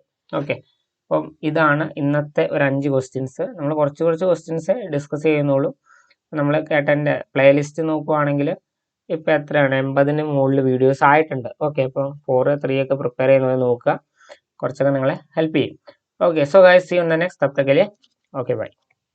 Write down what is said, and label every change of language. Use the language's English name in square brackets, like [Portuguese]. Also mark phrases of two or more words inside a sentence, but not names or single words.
[Malayalam] ഓക്കെ, അപ്പം ഇതാണ് ഇന്നത്തെ ഒരു 5 ക്വസ്റ്റ്യൻസ്. നമ്മൾ കുറച്ച് [English] questions discuss [Malayalam] ചെയ്യുന്നുള്ളൂ. നമ്മൾ കേട്ടതിന്റെ പ്ലേലിസ്റ്റ് നോക്കുവാണെങ്കിൽ ഇപ്പൊ എത്രയാണ്, 80ന് മുകളിൽ വീഡിയോസ് ആയിട്ടുണ്ട്. ഓക്കെ, അപ്പം 4, 3 ഒക്കെ പ്രിപ്പയർ ചെയ്യുന്നത് നോക്കുക, കുറച്ചൊക്കെ നിങ്ങളെ ഹെൽപ്പ് ചെയ്യും. [English] okay, so guys, see you in the next. [Hindi] तब तक के लिए [English] okay bye.